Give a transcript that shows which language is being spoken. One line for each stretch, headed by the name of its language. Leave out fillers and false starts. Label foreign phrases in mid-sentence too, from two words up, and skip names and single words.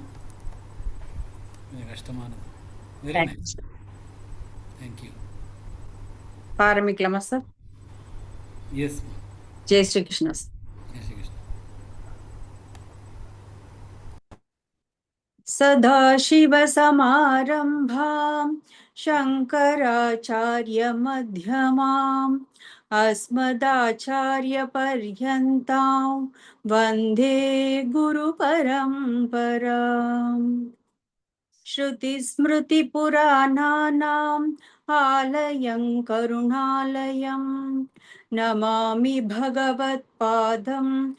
Tamil: கொஞ்சம் கஷ்டமானது.
English: very nice.
Tamil: தேங்க்யூ. ஆரம்பிக்கலாமா சார்? எஸ். ஜெய் ஸ்ரீ கிருஷ்ணா. ஜெய் ஸ்ரீ கிருஷ்ணா.
Sanskrit: सदाशिवसमारम्भां शङ्कराचार्यमध्यमाम् अस्मदाचार्यपर्यन्तां वन्दे गुरुपरम्पराम् श्रुतिस्मृतिपुराणानाम् आलयं करुणालयं नमामि भगवत्पादं